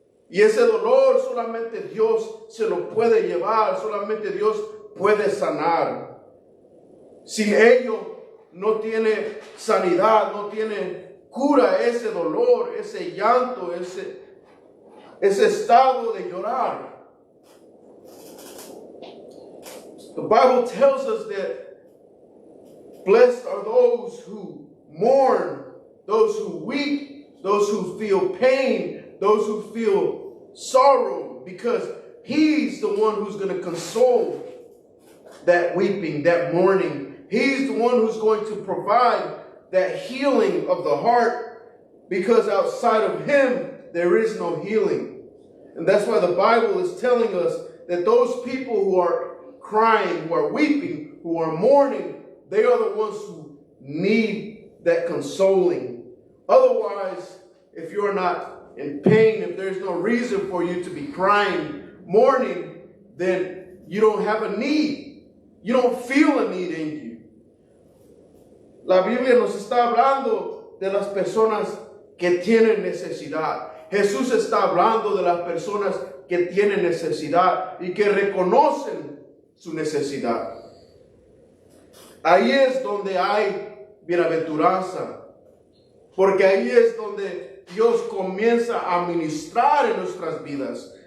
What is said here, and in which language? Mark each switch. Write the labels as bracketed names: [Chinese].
[Spanish] Y ese dolor solamente Dios se lo puede llevar, solamente Dios puede sanar. Sin ello no tiene sanidad, no tiene cura ese dolor, ese llanto, ese estado de llorar. [English] The Bible tells us that blessed are those who mourn, those who weep, those who feel pain, those who feel sorrow, because He's the one who's going to console that weeping, that mourning. He's the one who's going to provide that healing of the heart, because outside of Him, there is no healing. And that's why the Bible is telling us that those people who are crying, who are weeping, who are mourning, they are the ones who need that consoling. Otherwise, if you're not in pain, if there's no reason for you to be crying, mourning, then you don't have a need. You don't feel a need in you. [Spanish] La Biblia nos está hablando de las personas que tienen necesidad. Jesús está hablando de las personas que tienen necesidad y que reconocen su necesidad. Ahí es donde hay bienaventuranza, porque ahí es donde Dios comienza a ministrar en nuestras vidas.